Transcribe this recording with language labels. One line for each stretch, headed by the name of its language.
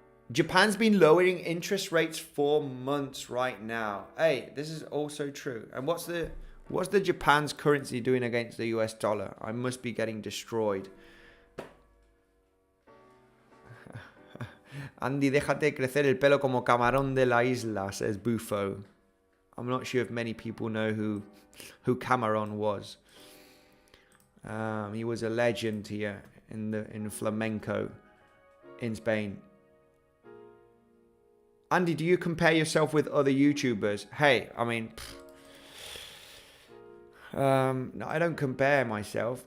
English: Japan's been lowering interest rates for months right now. Hey, this is also true. And what's the Japan's currency doing against the US dollar? I must be getting destroyed.
Spanish: Andy, déjate crecer el pelo como camarón de la isla,
English: says Bufo. I'm not sure if many people know who Cameron was. He was a legend here in flamenco in Spain. Andy, do you compare yourself with other YouTubers? Hey, I mean, no, I don't compare myself.